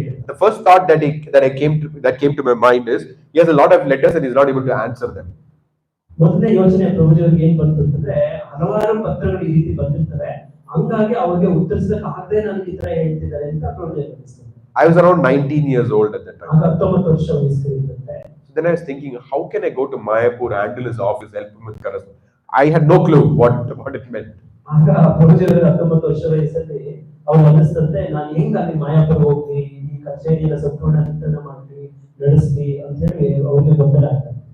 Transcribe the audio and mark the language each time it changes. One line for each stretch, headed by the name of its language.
English: The first thought that came to my mind is, he has a lot of letters and he's not able to answer them.
Kannada: ಮೊದಲನೇ ಯೋಚನೆ ಪ್ರಭುಜರಿಗೆ ಏನ್ ಬಂತು ಅಂತಂದ್ರೆ, ಹಲವಾರು ಪತ್ರಗಳು ಈ ರೀತಿ ಬಂದಿರ್ತವೆ, ಹಂಗಾಗಿ ಅವ್ರಿಗೆ ಉತ್ತರಿಸಕ್ಕೆ ಆಗದೆ ನನಗೆ ಈ ತರ ಹೇಳ್ತಿದ್ದಾರೆ ಅಂತ ಪ್ರಭುಜರಿಗೆ ಅನಿಸ್ತದೆ.
English: I was around 19 years old at that time.
Kannada: 19 ವರ್ಷ ವಯಸ್ಸಿರುತ್ತೆ.
English: Then I was thinking, how can I go to Mayapur, handle his office, help him with correspondence? I had no clue what it meant.
Kannada: ಆಗ ಪ್ರಭುಜರು 19 ವರ್ಷ ವಯಸ್ಸಲ್ಲಿ ಅವ್ರು ಅನಿಸ್ತಂತೆ, ನಾನು ಹೆಂಗ ಅಲ್ಲಿ ಮಾಯಾಪುರ ಹೋಗ್ಲಿ, ಈ ಕಚೇರಿಯ ಸಂಪೂರ್ಣ ನಿಯಂತ್ರಣ ಮಾಡ್ಲಿ, ನಡೆಸ್ಲಿ ಅಂತ ಹೇಳಿ ಅವ್ರಿಗೆ ಗೊಂದಲ ಆಗ್ತದೆ.